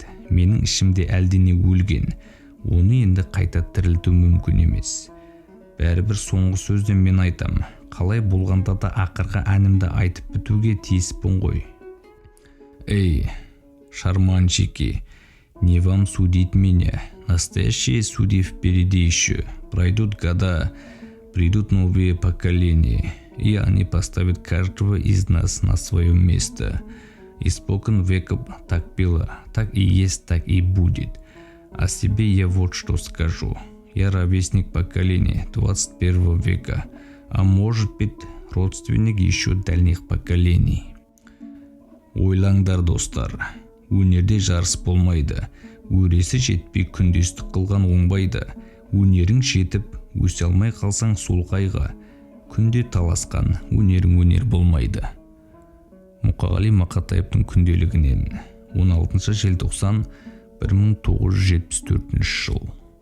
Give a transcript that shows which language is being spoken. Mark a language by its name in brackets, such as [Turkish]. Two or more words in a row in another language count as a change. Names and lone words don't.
[Kazakh] Менің ішімде әлдене өлген. Оны енді қайта тірілту мүмкін емес. Бәрібір соңғы сөзді мен айтам. Қалай болғанда да ақырғы әнімді айтып бітуге тиіспін ғой. [Russian] Эй, шарманщики, не вам судить меня. Настоящие судьи впереди еще. Пройдут года, придут новые поколения, и они поставят каждого из нас на свое место. Испокон веков так было, так и есть, так и будет. О себе я вот что скажу. Я ровесник поколения 21 века, а может быть, родственник еще дальних поколений. [Kazakh] Ойлаңдар достар, өнерде жарыс болмайды. Өресі жетпей күндестік қылған оңбайды. Өнерің жетіп, өсе алмай қалсаң сол қайға. Күнде таласқан өнерің өнер болмайды. Мұқағали Мақатаевтың күнделігінен 16 желтоқсан 1974 жыл.